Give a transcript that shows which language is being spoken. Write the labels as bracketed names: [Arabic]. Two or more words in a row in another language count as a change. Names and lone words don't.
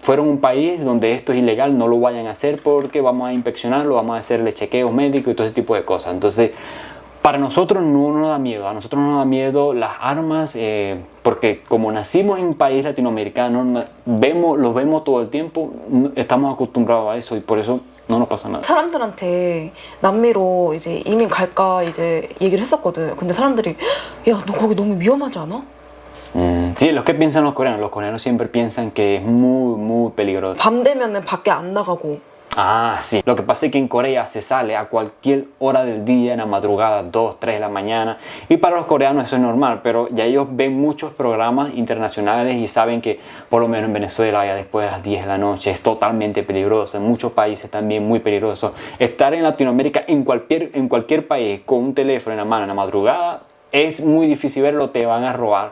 [Spanish] Fueron a un país donde esto es ilegal, no lo vayan a hacer porque vamos a inspeccionarlo, vamos a hacerle chequeos médicos y todo ese tipo de cosas. Entonces, para nosotros no nos da miedo, a nosotros no nos da miedo las armas, porque como nacimos en un país latinoamericano, los vemos todo el tiempo, estamos acostumbrados a eso y por eso no nos pasa nada. [Korean] 사람들한테 남미로 이제 이민 갈까 이제 얘기를 했었거든. 근데 사람들이 야, 너 거기 너무 위험하지 않아? [Spanish] Sí, los que piensan los coreanos siempre piensan que es muy peligroso. [Korean] 밤 되면은 밖에 안 나가고. [Spanish] Ah, sí. Lo que pasa es que en Corea se sale a cualquier hora del día, en la madrugada, 2, 3 de la mañana. Y para los coreanos eso es normal, pero ya ellos ven muchos programas internacionales y saben que por lo menos en Venezuela ya después de las 10 de la noche es totalmente peligroso. En muchos países también muy peligroso. Estar en Latinoamérica, en cualquier país, con un teléfono en la mano en la madrugada, es muy difícil verlo, te van a robar.